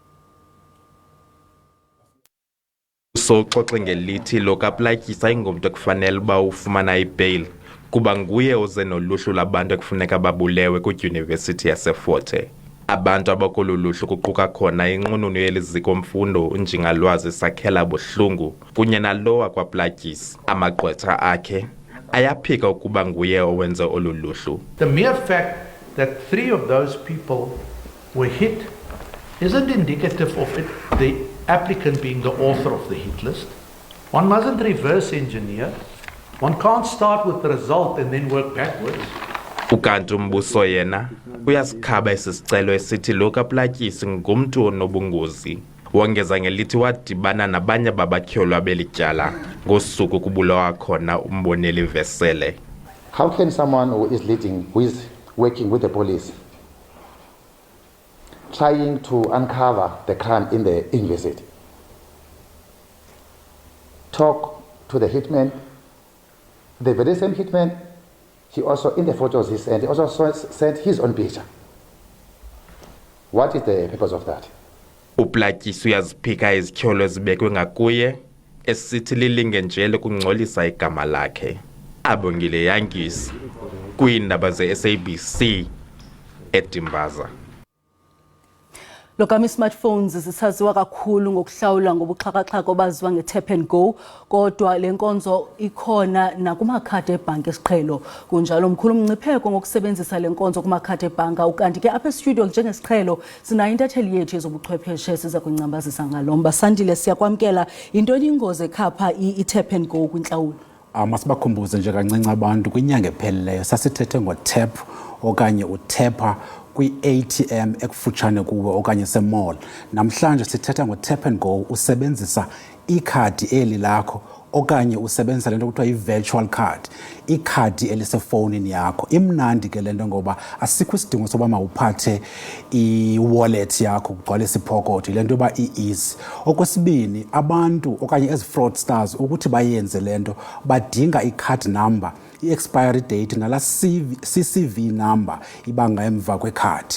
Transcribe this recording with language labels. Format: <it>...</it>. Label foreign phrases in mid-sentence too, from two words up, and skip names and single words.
<xh>Soxoxe ngelithi lo kaPlatyisa ingumntu ekufanele uba ufumana ibail kuba nguye oze noluhlu labantu ekufuneka babulewe kwidyunivesithi yaseFort Hare. Abantu abakolu luhlu kuquka khona inqununu yeliziko mfundo unjingalwazi Sakhela Buhlungu kunye nalowa kwaPlatyisa. Amagqwetha akhe ayaphika ukuba nguye owenze olu luhlu.</xh> <en>The mere fact that 3 of those people were hit isn't indicative of it, the applicant being the author of the hit list. One mustn't reverse engineer. One can't start with the result and then work backwards.</en> <xh>Ukanti umbuso yena uyasikhaba isicelo esithi lo kaPlatyisi ngumntu onobungozi. Wongeza ngelithi wadibana nabanye babatyholwa belityala ngosuku kubulawa khona umboneli Vesele.</xh> <en>How can someone who is leading, who is working with the police, trying to uncover the crime in the university, talk to the hitman, the very same hitman, he also, in the photos he sent, he also sent his own picture. What is the purpose of that?</en> <xh>uPlatyisi uyaziphika izityholo ezibekwe ngakuye esithi lilinge nje kungcolisa igama lakhe. Abongile Yangisi kwiindaba ze-SABC eDimbaza. Lokami smartphones zisaziwa kakhulu ngokuhlawula ngobuxhakaxhaka obaziwa nge-</xh> <en>tap and go,</en> <xh>kodwa le nkonzo ikhona nakumakhadi ebhanki esiqhelo. Kunjalo mkhulu umngcipheko ngokusebenzisa le nkonzo kumakhadi ebhanka, ukanti ke apha e-studio njengesiqhelo sinayo intatheli yethu yezobuchwepheshe siza kunyambazisa ngalo. Mbasandile, siyakwamkela. Yintoni ingozi ekhapha i-</xh> <en>tap and go</en> <xh>kwintlawulo? Masibakhumbuze nje kancinci abantu kwinyanga ephelileyo sasithethe ngo-tap okanye uthepha kwi-ATM ekufutshane kuwe okanye semall. Namhlanje sithetha ngo-</xh> <en>tap and go,</en> <xh>usebenzisa ikhadi eli lakho okanye usebenzisa lento kuthiwa i-</xh> <en>virtual card,</en> <xh>ikhadi elisefowunini yakho. Imnandi ke lento ngoba asikho isidingo soba mawuphathe i-wallet yakho kugcwalisa ipokotho, lento yoba i-easy. Okwesibini, abantu okanye ezi-fraudsters ukuthi bayenze lento badinga i-card number, i-</xh> <en>expiry date</en> <xh>nala</xh> <en>CCV number</en> <xh>ibanga emva kwekhadi.</xh>